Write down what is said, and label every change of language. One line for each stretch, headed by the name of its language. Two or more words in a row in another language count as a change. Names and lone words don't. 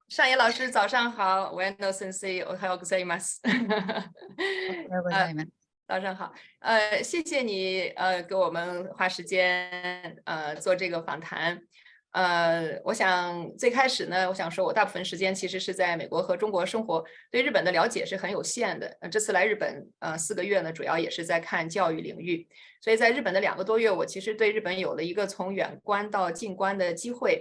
Chinese: 上野老师早上好，我の
Japanese: 先生おはようございます。おはようご呃，ざいます。
Chinese: 早上好，谢谢你给我们花时间做这个访谈。我想最开始呢，我想说我大部分时间其实是在美国和中国生活，对日本的了解是很有限的。这次来日本4个月呢，主要也是在看教育领域，所以在日本的2个多月，我其实对日本有了一个从远观到近观的机会。